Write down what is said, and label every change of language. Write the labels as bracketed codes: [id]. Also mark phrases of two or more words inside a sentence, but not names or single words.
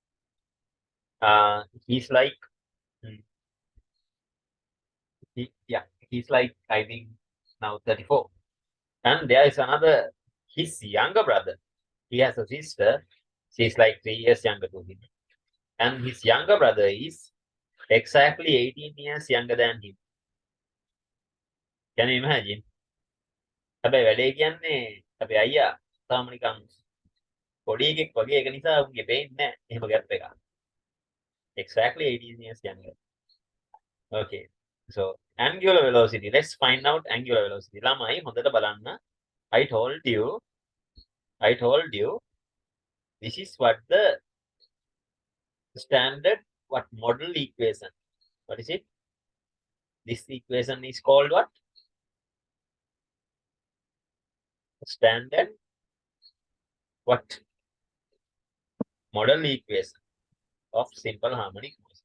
[en] He's like, he's like, I think now 34. And there is another, his younger brother. He has a sister. She's like 3 years younger to him. And his younger brother is exactly 18 years younger than him. Can you imagine? [si] හැබැයි වැඩේ කියන්නේ අපේ අයියා තාම නිකන් පොඩි එකෙක් වගේ ඒක නිසා උන්ගේ පේන්නේ නැහැ එහෙම ගැප් එකක්. [en] Exactly 18 years younger. Okay. So angular velocity. Let's find out angular velocity. [si] ළමයි හොඳට බලන්න. [en] I told you this is what the standard model equation. What is it? This equation is called what? Standard model equation of simple harmonic motion.